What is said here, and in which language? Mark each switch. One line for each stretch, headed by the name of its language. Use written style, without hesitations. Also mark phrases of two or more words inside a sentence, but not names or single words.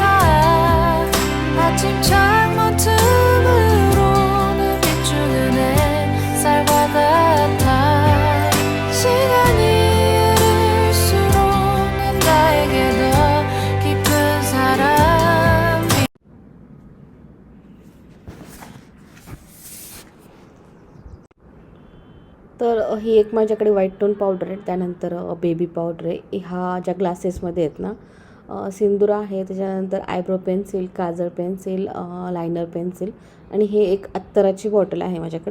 Korean: 아침 창문 틈으로는 비추는 햇살과 같아. 시간이 흐를수록 넌 나에게 더 깊은 사람이.
Marathi: तर ही एक माझ्याकडे
English: white tone powder
Marathi: आहे. त्यानंतर
English: baby powder
Marathi: आहे. हा ज्या ग्लासेसमध्ये आहेत ना, सिंदूर आहे. त्याच्यानंतर
English: eyebrow pencil,
Marathi: काजळ पेन्सिल,
English: liner pencil
Marathi: आणि हे एक अत्तराची बॉटल आहे माझ्याकडे.